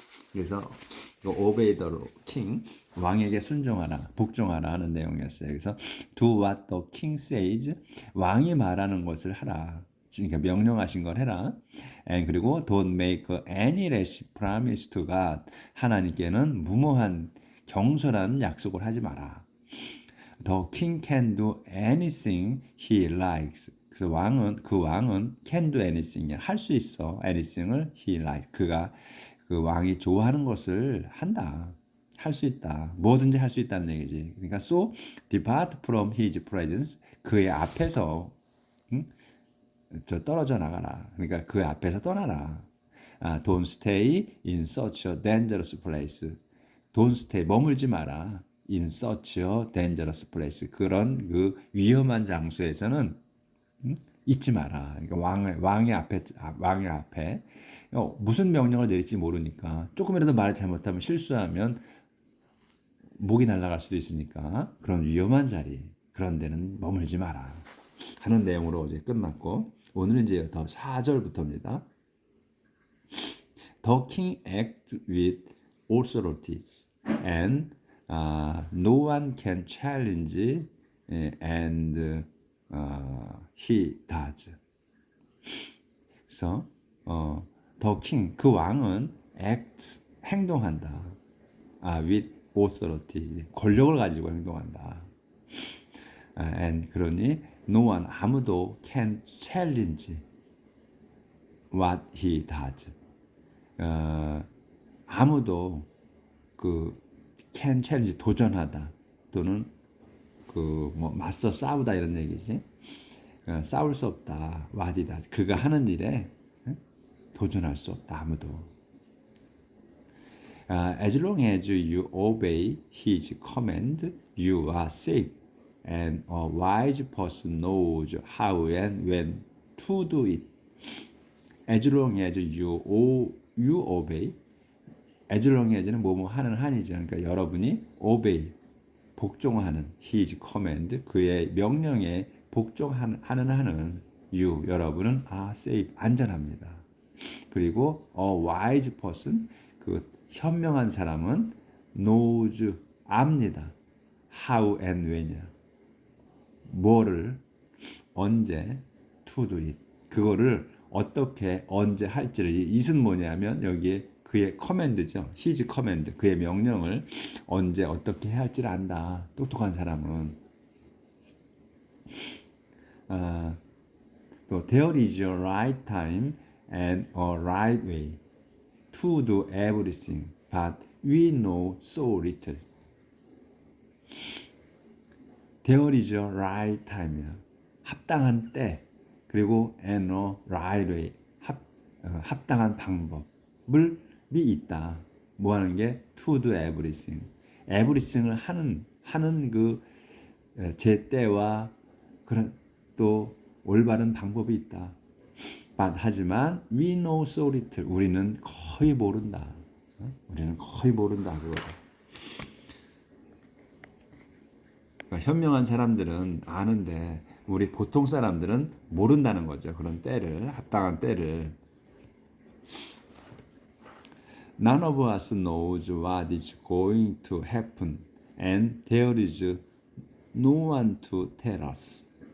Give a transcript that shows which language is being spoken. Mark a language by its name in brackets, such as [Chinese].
[Korean] 그래서 [English] obey the king, [Korean] 왕에게 순종하라, 복종하라 하는 내용이었어요. 그래서 [English] do what the king says, [Korean] 왕이 말하는 것을 하라. 그러니까 명령하신 걸 해라. 그리고 [English] don't make any rash promise to God, [Korean] 하나님께는 무모한 경솔한 약속을 하지 마라. [English] The king can do anything he likes. [Korean] 그래서 왕은 [English] can do anything, [Korean] 할 수 있어. [English] anything을 he likes. [Korean] 그 왕이 좋아하는 것을 한다. 할 수 있다. 뭐든지 할 수 있다는 얘기지. 그러니까 [English] so depart from his presence. [Korean] 그의 앞에서 떨어져 나가라. 그러니까 그 앞에서 떠나라. [English] Don't stay in such a dangerous place. Don't stay, [Korean] 머물지 마라. [English] In such a dangerous place. [Korean] 그런 그 위험한 장소에서는 있지 마라. 그러니까 왕의 앞에 무슨 명령을 내릴지 모르니까 조금이라도 말을 잘못하면 실수하면 목이 날아갈 수도 있으니까 그런 위험한 자리. 그런 데는 머물지 마라 하는 내용으로 어제 끝났고 오늘은 이제 더 4절부터입니다. [English] The king acts with authorities and no one can challenge and he does. [Korean] 그래서 [English] the king [Korean] 그 왕은 act 행동한다. [English] with authority [Korean] 권력을 가지고 행동한다. [English] and [Korean] 그러니 [English] no one [Korean] 아무도 [English] can challenge what he does. [Korean] 아무도 그 [English] can challenge [Korean] 도전하다 또는 그 뭐 맞서 싸우다 이런 얘기지. 싸울 수 없다. [English] what he does. [Korean] 그가 하는 일에 도전할 수 없다. 아무도. [English] As long as you obey his command, you are safe. And a wise person knows how and when to do it. As long as you obey. As long as [Korean] 는 뭐뭐 하는 한이죠. 그러니까 여러분이 obey 복종하는 [English] his command [Korean] 그의 명령에 복종하는 한은 you 여러분은 [English] are safe [Korean] 안전합니다. 그리고 [English] a wise person [Korean] 그 현명한 사람은 knows 압니다. [English] how and when이야. [Korean] 뭐를 언제 [English] to do it [Korean] 그거를 어떻게 언제 할지를 it은 뭐냐면 여기에 그의 커맨드죠. [English] his command [Korean] 그의 명령을 언제 어떻게 해야 할지를 안다. 똑똑한 사람은 또 [English] there is a right time and a right way to do everything, but we know so little. There is a right time이야. [Korean] 합당한 때 그리고 [English] and a right way [Korean] 합당한 방법을 있다. 뭐 하는 게 [English] to do everything. [Korean] everything을 하는 그 제때와 그런 또 올바른 방법이 있다. [English] But [Korean] 하지만 [English] we know so little. [Korean] 우리는 거의 모른다. 우리는 거의 모른다 그거. 그러니까 현명한 사람들은 아는데 우리 보통 사람들은 모른다는 거죠. 그런 때를 합당한 때를. [English] None of us knows what is going to happen, and there is no one to tell us.